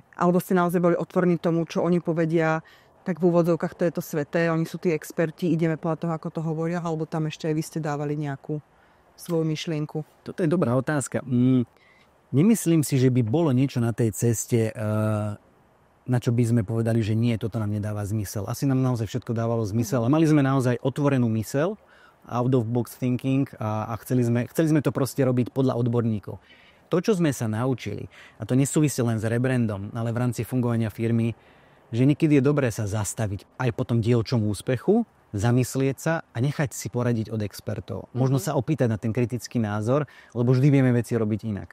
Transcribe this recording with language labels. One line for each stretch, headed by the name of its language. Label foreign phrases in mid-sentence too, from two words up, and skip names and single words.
Slovak: Alebo ste naozaj boli otvorení tomu, čo oni povedia, tak v úvodzovkách to je to sveté, oni sú tí experti, ideme podľa toho, ako to hovoria, alebo tam ešte aj vy ste dávali nejakú svoju myšlienku? Toto je dobrá otázka. Nemyslím si, že by bolo niečo na tej ceste, na čo by sme povedali, že nie, toto nám nedáva zmysel. Asi nám naozaj všetko dávalo zmysel. A mali sme naozaj otvorenú myseľ,
English: out of box thinking
Slovak: a chceli sme to proste robiť podľa odborníkov. To, čo sme sa naučili, a to nesúvisí len s rebrandom, ale v rámci fungovania firmy, že niekedy je dobré sa zastaviť aj po tom dielčom úspechu, zamyslieť sa a nechať si poradiť od expertov. Možno sa opýtať na ten kritický názor, lebo vždy vieme veci robiť inak.